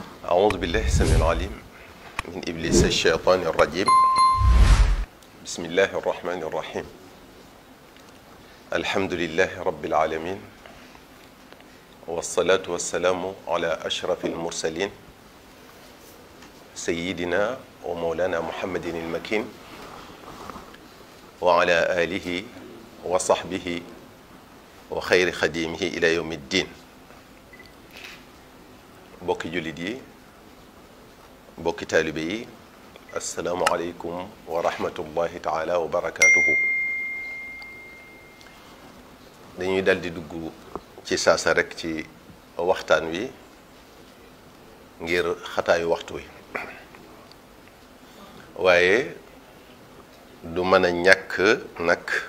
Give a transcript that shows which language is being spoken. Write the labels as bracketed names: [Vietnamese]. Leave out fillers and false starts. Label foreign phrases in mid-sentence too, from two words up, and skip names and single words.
[Arabic] أعوذ بالله السميع العليم من إبليس الشيطان الرجيم بسم الله الرحمن الرحيم الحمد لله رب العالمين والصلاة والسلام على أشرف المرسلين سيدنا ومولانا محمد المكين وعلى آله وصحبه وخير خديمه إلى يوم الدين [Wolof] bokki jullit yi bokki taalibe yi [Arabic] السلام عليكم ورحمة الله تعالى وبركاته. [Wolof] dañuy dal di dugg ci saasa rek ci waxtaan wi ngir xataayu waxtu wi waaye du mën a ñàkk nag